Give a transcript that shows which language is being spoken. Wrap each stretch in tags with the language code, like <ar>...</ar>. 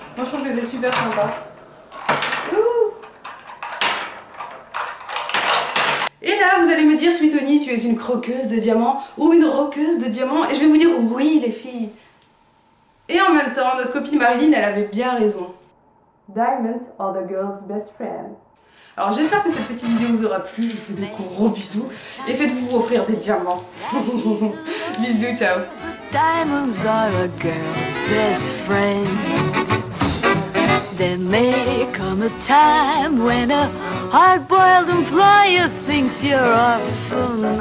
<fr>Moi je trouve que c'est super sympa. Et là, vous allez me dire, Sweetoni, tu es une croqueuse de diamants ou une roqueuse de diamants? Et je vais vous dire oui, les filles. Et en même temps, notre copine Marilyn, elle avait bien raison.</fr> <en>Diamonds are the girl's best friend.</en> <fr>Alors j'espère que cette petite vidéo vous aura plu. Je vous fais de gros bisous. Et faites-vous offrir des diamants. Bisous, ciao.</fr> <en>Diamonds are a girl's best friend. There may come a time when a hard-boiled employer thinks you're awful nice.</en>